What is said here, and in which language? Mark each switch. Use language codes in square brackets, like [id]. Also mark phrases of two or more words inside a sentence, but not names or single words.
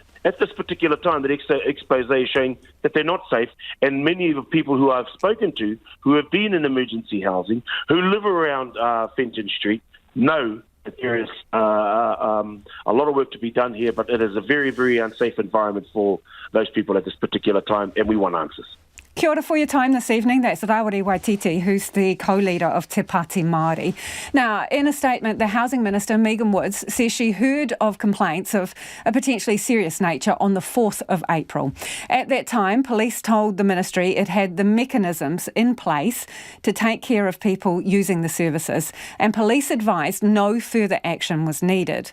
[en] At this particular time, the expose is showing that they're not safe, and many of the people who I've spoken to, who have been in emergency housing, who live around Fenton Street, know that there is a lot of work to be done here, but it is a very, very unsafe environment for those people at this particular time, and we want answers. [mi] Kia ora [en] for your time this evening. That's Rawiri Waititi, who's the co-leader of Te Pāti Māori. Now, in a statement, the Housing Minister, Megan Woods, says she heard of complaints of a potentially serious nature on the 4th of April. At that time, police told the ministry it had the mechanisms in place to take care of people using the services, and police advised no further action was needed.